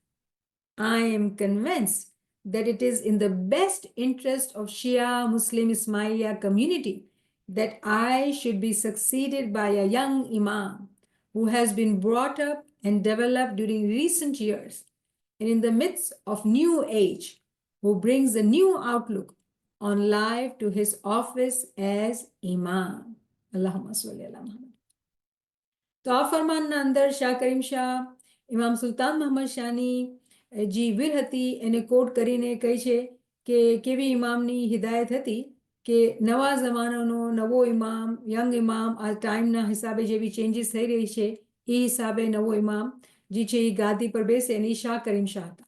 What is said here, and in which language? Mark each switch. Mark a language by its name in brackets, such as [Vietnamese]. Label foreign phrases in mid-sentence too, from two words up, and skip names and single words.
[English] I am convinced that it is in the best interest of Shia Muslim Ismailia community that I should be succeeded by a young Imam who has been brought up and developed during recent years and in the midst of new age, who brings a new outlook on life to his office as Imam. [Arabic] اللهم صل على محمد. [Gujarati] તો આ ફરમાનના અંદર શાહ કરીમ શાહ ઇમામ સુલતાન મોહમ્મદ શાહની જે વીર હતી એને કોટ કરીને કહે છે કે કેવી ઇમામની હિદાયત હતી કે નવા જમાનાનો નવો ઇમામ, યંગ ઇમામ, આ ટાઈમના હિસાબે જેવી ચેન્જીસ થઈ રહી છે એ હિસાબે નવો ઇમામ જે છે એ ગાદી પર બેસે અને એ શાહ કરીમ શાહ હતા.